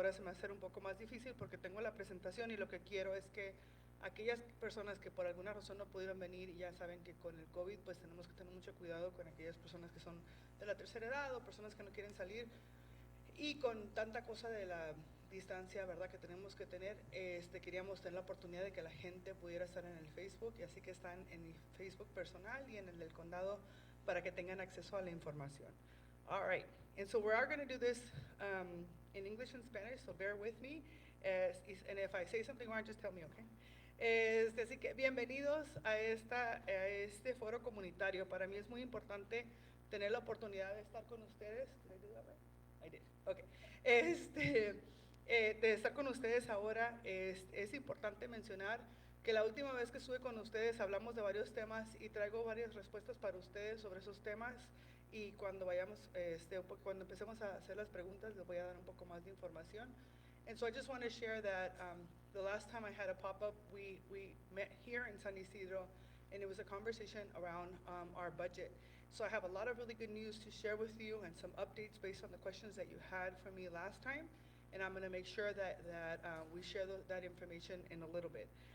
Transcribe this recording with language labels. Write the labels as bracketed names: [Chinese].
[Spanish] Ahora se me va a hacer un poco más difícil porque tengo la presentación y lo que quiero es que aquellas personas que por alguna razón no pudieron venir, y ya saben que con el COVID pues tenemos que tener mucho cuidado con aquellas personas que son de la tercera edad o personas que no quieren salir, y con tanta cosa de la distancia, ¿verdad?, que tenemos que tener, queríamos tener la oportunidad de que la gente pudiera estar en el Facebook, y así que están en mi Facebook personal y en el del condado para que tengan acceso a la información. [English] All right, and so we are going to do this in English and Spanish, so bear with me, and if I say something wrong, just tell me, okay? [Spanish] Así que bienvenidos a este foro comunitario. Para mí es muy importante tener la oportunidad de estar con ustedes. [English] Did I do that right? I did. Okay. [Spanish] De estar con ustedes ahora. Es importante mencionar que la última vez que estuve con ustedes hablamos de varios temas y traigo varias respuestas para ustedes sobre esos temas, y cuando cuando empecemos a hacer las preguntas les voy a dar un poco más de información. [English] And so I just want to share that the last time I had a pop-up, we met here in San Ysidro, and it was a conversation around our budget. So I have a lot of really good news to share with you and some updates based on the questions that you had from me last time. And I'm going to make sure that we share that information in a little bit.